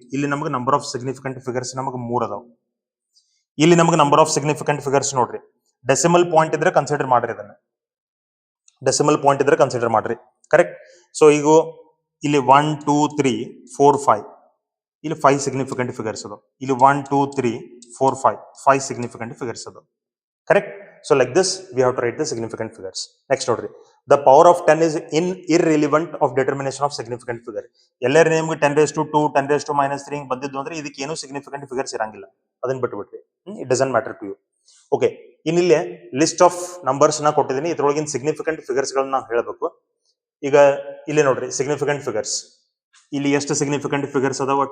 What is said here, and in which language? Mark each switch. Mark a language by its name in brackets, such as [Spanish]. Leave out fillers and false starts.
[Kannada] ಇಲ್ಲಿ ನಮಗೆ number of significant figures ನಮಗೆ 3 ಅದಾವ. ಇಲ್ಲಿ ನಮಗೆ ನಂಬರ್ ಆಫ್ ಸಿಗ್ನಿಫಿಕೆಂಟ್ ಫಿಗರ್ಸ್ ನೋಡ್ರಿ, ಡೆಸಿಮಲ್ ಪಾಯಿಂಟ್ ಇದ್ರೆ ಕನ್ಸಿಡರ್ ಮಾಡ್ರಿ, ಇದನ್ನ ಡೆಸಿಮಲ್ ಪಾಯಿಂಟ್ ಇದ್ರೆ ಕನ್ಸಿಡರ್ ಮಾಡ್ರಿ. ಕರೆಕ್ಟ್. ಸೊ ಈಗ ಇಲ್ಲಿ 1 2 3 4 5, ಇಲ್ಲಿ 5 ಸಿಗ್ನಿಫಿಕೆಂಟ್ ಫಿಗರ್ಸ್ ಅದಾವ. ಇಲ್ಲಿ 1 2 3 4 5 ಸಿಗ್ನಿಫಿಕೆಂಟ್ ಫಿಗರ್ಸ್ ಅದಾವ. Correct. [English] So like this we have to write the significant figures. Next ನೋಡ್ರಿ, the power of 10 is irrelevant of determination of significant figure. [Kannada] ಎಲ್ಲರ ನಿಮ್ಗೆ 10⁻², 10⁻³ ಹಿಂಗ್ ಬಂದಿದ್ದು ಅಂದ್ರೆ ಇದಕ್ಕೆ ಏನು ಸಿಗ್ನಿಫಿಕೆಂಟ್ ಫಿಗರ್ಸ್ ಇರಂಗಿಲ್ಲ, ಅದನ್ನ ಬಿಟ್ಬಿಟ್ರಿ. [English] It doesn't matter to you. [Kannada] Okay, ಇನ್ನಿಲ್ಲೇ list of numbers ನ ಕೊಟ್ಟಿದ್ದೀನಿ, ಇದ್ರೊಳಗಿನ ಸಿಗ್ನಿಫಿಕೆಂಟ್ ಫಿಗರ್ಸ್ ಗಳನ್ನ ನಾವು ಹೇಳಬೇಕು. ಈಗ ಇಲ್ಲಿ ನೋಡ್ರಿ ಸಿಗ್ನಿಫಿಕೆಂಟ್ ಫಿಗರ್ಸ್, ಇಲ್ಲಿ ಎಷ್ಟು ಸಿಗ್ನಿಫಿಕೆಂಟ್ ಫಿಗರ್ಸ್ ಅದಾವ?